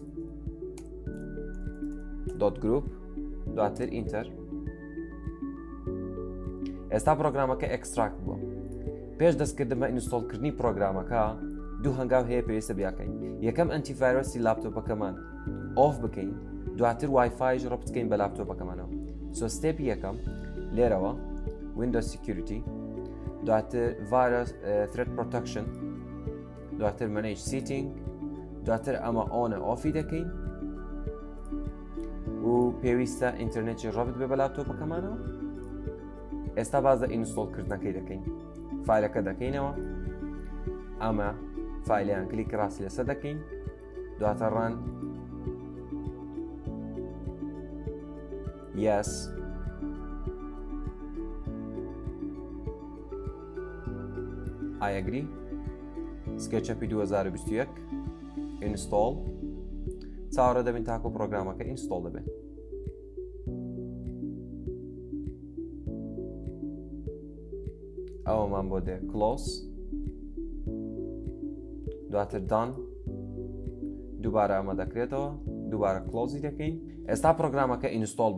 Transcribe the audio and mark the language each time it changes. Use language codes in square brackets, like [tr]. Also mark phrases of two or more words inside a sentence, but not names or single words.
[ckb] .group دواتر ئینتەر ئێستا پرۆگرامەکە ئەکستراکت بووە پێش دەستکردن بە ئینستۆڵکردنی پرۆگرامەکە دوو هەنگاو هەیە پێویستە بیاکەین یەکەم ئەنتیڤایرۆسی لاپتۆپەکەمان ئۆف بکەین دواتر وایفایش ڕەبت بکەین بە لاپتۆپەکەمانەوە سۆ ستێپی یەکەم لێرەوە Windows Security دواتر [en] Virus Threat Protection [ckb] دواتر [en] Manage Setting [ckb] دواتر ئەمە ئۆنە ئۆفی دەکەین و پێویستە ئینتەرنێتی ڕەبت بێ بە لاپتۆپەکەمانەوە ئێستا بازە ئینستۆڵکردنەکەی دەکەین فایلەکە دەکەینەوە ئەمە فایلیان کلیک ڕاستی لەسەر دەکەین دواتە ڕان yes [en] I agree [ckb] SketchUp 2021 install چاوەڕێ دەبین تاکو پرۆگرامەکە ئینستۆڵ دەبێت ئەوەمان بۆ دێ close دواتر done دووبارە ئەمە دەکرێتەوە دووبارە کلۆزی دەکەین ئێستا پرۆگرامەکە ئینستۆڵ